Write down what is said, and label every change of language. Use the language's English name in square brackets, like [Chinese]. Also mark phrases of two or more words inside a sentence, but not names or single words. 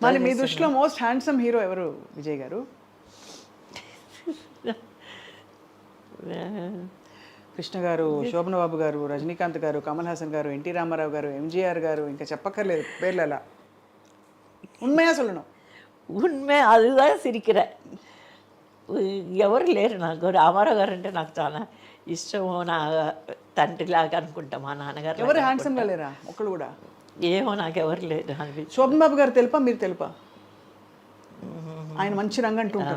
[Telugu] మళ్ళీ మీ దృష్టిలో [English] most handsome hero [Telugu] ఎవరు విజయ్ గారు? కృష్ణ గారు, శోభన్ బాబు గారు, రజనీకాంత్ గారు, కమల్ హాసన్ గారు, ఎన్టీ రామారావు గారు, ఎంజీఆర్ గారు, ఇంకా చెప్పక్కర్లేదు పేర్లు. [Tamil] అలా ఉண்மையா சொல்லணும், ఉన్మే அதுதான் சிரிக்கிறேன். [Telugu] ఎవరు లేరు నాకు. రామారావు గారు అంటే నాకు చాలా ఇష్టము, నా తండ్రిలాగా అనుకుంటా. మా నాన్నగారు ఎవరు హ్యాండ్సమ్గా లేరా ఒక్కళ్ళు కూడా? ఏమో నాకు ఎవరు లేరు అనిపించి. శోభన్ బాబు గారు తెలుపా, మీరు తెలుపా? ఆయన మంచి రంగు అంటూ ఉంటారు.